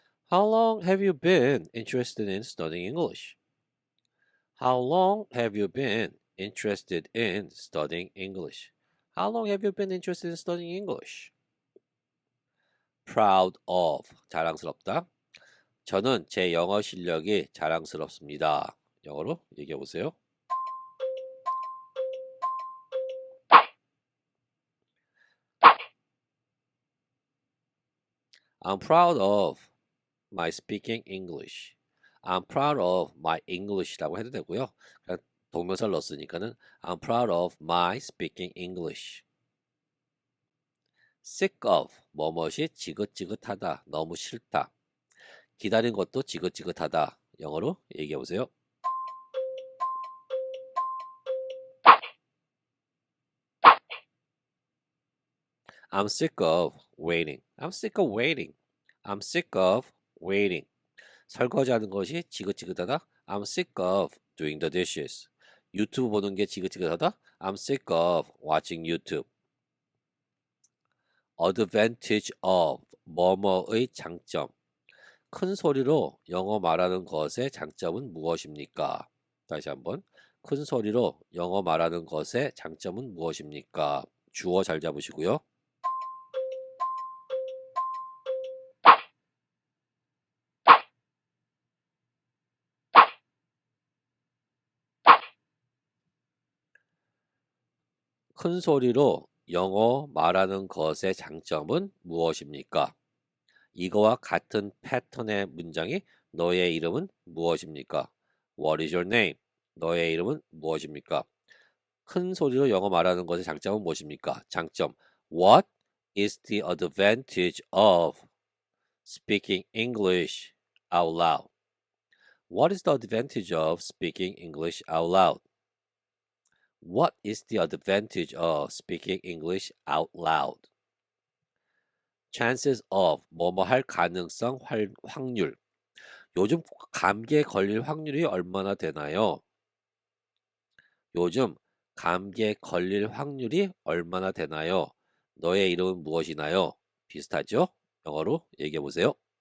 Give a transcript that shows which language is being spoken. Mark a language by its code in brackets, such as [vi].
[en] How long have you been interested in studying English? How long have you been interested in studying English? How long have you been interested in studying English? Proud of, 자랑스럽다. [ko] 저는 제 영어 실력이 자랑스럽습니다. 영어로 얘기해 보세요. [en] I'm proud of my speaking English. I'm proud of my English [ko] 라고 해도 되고요. 그냥 동명사를 넣었으니까는 [en] I'm proud of my speaking English. sick of [ko] 뭐뭇이 지긋지긋하다, 너무 싫다. 기다린 것도 지긋지긋하다. 영어로 얘기해 보세요. [en] I'm sick of waiting. I'm sick of waiting. I'm sick of waiting. [ko] 설거지하는 것이 지긋지긋하다. [en] I'm sick of doing the dishes. [ko] 유튜브 보는 게 지긋지긋하다. [en] I'm sick of watching YouTube. advantage of [ko] 뭐뭐의 장점. 큰 소리로 영어 말하는 것의 장점은 무엇입니까? 다시 한번. 큰 소리로 영어 말하는 것의 장점은 무엇입니까? 주어 잘 잡으시고요. 큰 소리로 영어 말하는 것의 장점은 무엇입니까? 이거와 같은 패턴의 문장이 너의 이름은 무엇입니까? [en] What is your name? [ko] 너의 이름은 무엇입니까? 큰 소리로 영어 말하는 것의 장점은 무엇입니까? 장점. [en] What is the advantage of speaking English out loud? What is the advantage of speaking English out loud? What is the advantage of speaking English out loud? chances of [ko] 뭐뭐 할 가능성 확률. 요즘 감기에 걸릴 확률이 얼마나 되나요? 요즘 감기에 걸릴 확률이 얼마나 되나요? 너의 이름은 무엇이나요? 비슷하죠? 영어로 얘기해 보세요.